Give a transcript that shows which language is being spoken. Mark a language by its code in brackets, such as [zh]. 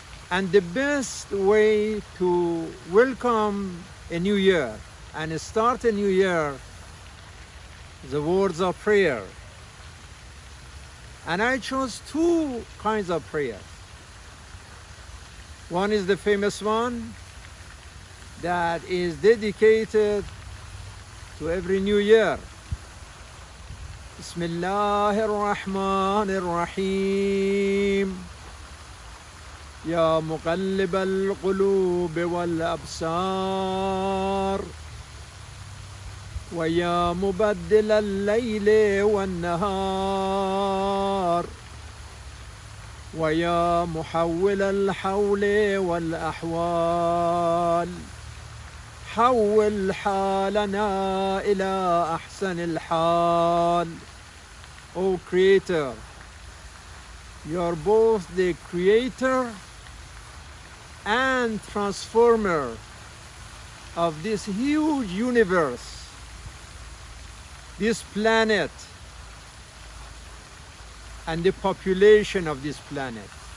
[en] And the best way to welcome a new year and start a new year, the words of prayer. And I chose two kinds of prayer. One is the famous one that is dedicated to every new year. [ar] Bismillah الرحمن الرحيم يا مقلب القلوب والأبصار ويا مبدل الليل والنهار ويا محول الحول والأحوال حول حالنا إلى أحسن الحال. [en] O Creator, you are both the creator and transformer of this huge universe, this planet, and the population of this planet.